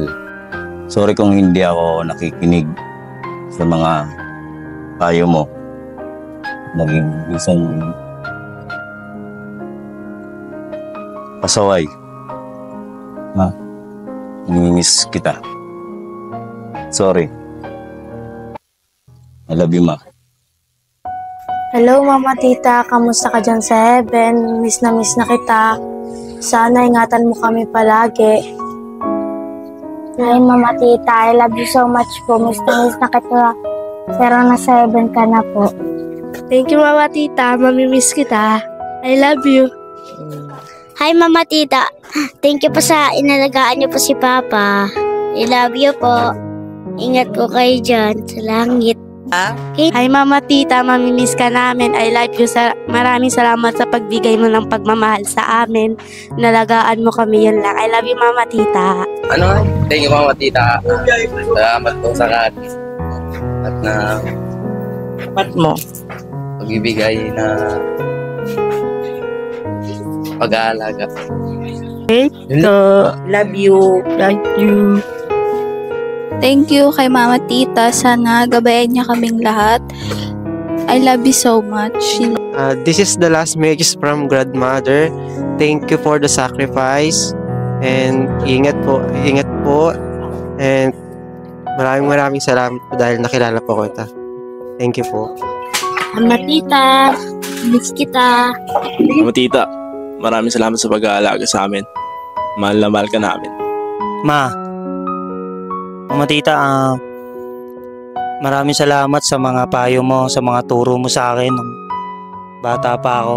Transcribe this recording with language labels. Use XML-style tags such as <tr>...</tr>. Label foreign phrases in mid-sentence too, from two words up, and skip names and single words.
<tl>Sorry kung hindi ako nakikinig sa mga payo mo. Naging isang pasaway. Ma, namimiss kita.</tl> <en>Sorry. I love you, Ma. Hello, Mama Tita.</en> <tl>Kamusta ka dyan sa heaven? Miss na kita. Sana ingatan mo kami palagi.</tl> <en>Hi, Mama Tita. I love you so much po.</en> <tl>Miss na kita. Pero nasa heaven ka na po.</tl> <en>Thank you, Mama Tita.</en> <tl>Mamimiss kita.</tl> <en>I love you.</en> <tl>Hi, Mama Tita.</tl> <en>Thank you</en> <tl>po sa inalagaan niyo po si Papa.</tl> <en>I love you po.</en> <tl>Ingat po kayo dyan sa langit. Okay. Hi, Mama Tita. Mamimiss ka namin.</tl> <en>I love you.</en> <tl>Maraming salamat sa pagbigay mo ng pagmamahal sa amin. Nalagaan mo kami, yun lang.</tl> <en>I love you, Mama Tita. Thank you,</en> <tl>Mama Tita. Salamat po sa lahat. At na pagbibigay na pag-aalaga.</tl> <en>Okay. Love you. Love you. Thank you kay Mama Tita.</en> <tl>Sana gabayan niya kaming lahat.</tl> <en>I love you so much. This is the last message from Grandmother. Thank you for the sacrifice.</en> <tl>And ingat po. And maraming salamat po dahil nakilala po kita.</tl> <en>Thank you po.</en> <tl>Mama Tita, miss kita. Mama Tita, maraming salamat sa pag-aalaga sa amin. Mahal na mahal ka namin. Mama Tita, maraming salamat sa mga payo mo, sa mga turo mo sa akin nung bata pa ako.</tl>